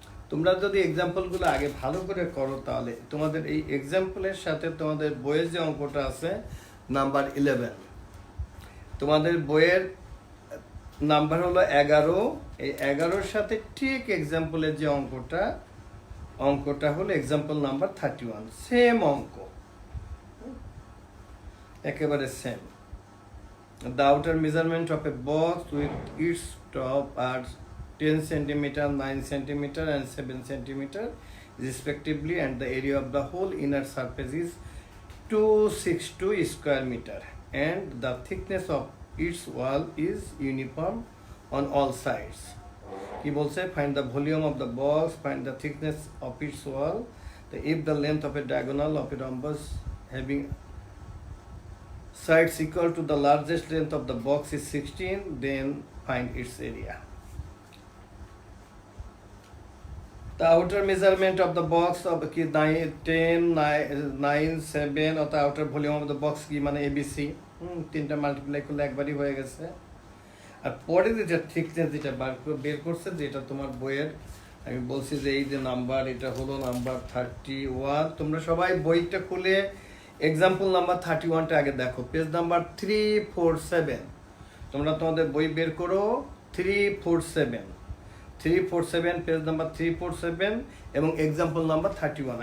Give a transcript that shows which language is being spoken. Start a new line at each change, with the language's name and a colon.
Bangla: তোমরা যদি এক্সাম্পলগুলো আগে ভালো করে করো, তাহলে তোমাদের এই এক্সাম্পলের সাথে তোমাদের বইয়ের যে অঙ্কটা আছে নাম্বার 11, তোমাদের বইয়ের নাম্বার হলো 11, এই 11-র সাথে ঠিক এক্সাম্পলের যে অঙ্কটা হলো এক্সাম্পল নাম্বার 31, সেম অঙ্ক, একেবারে same.
English: The outer measurement of a box with its top are 10 cm, 9 cm and 7 cm respectively, and the area of the whole inner surface is 262 square meter, and the thickness of its wall is uniform on all sides.
Bangla: কি বলছে,
English: find the volume of the box, find the thickness of its wall, if the length of a diagonal of a rhombus having sides equal to the largest length of the box is 16, then find its area. The outer measurement of the box of 10, 9, 7 of the outer volume of the box
Bangla: কি মানে ABC, তিনটা multiply করলে একবারই হয়ে গেছে। আর পরে যেটা thickness যেটা বের করছে, যেটা তোমার বইয়ের আমি বলছি যে এই যে নাম্বার, এটা হলো নাম্বার 31। তোমরা সবাই বইটা খুলে এক্সাম্পল নাম্বার 31টা আগে দেখো, পেজ নাম্বার 347। তোমরা তোমাদের বই বের করো 347 পেজ নাম্বার 347 এবং এক্সাম্পল নাম্বার 31।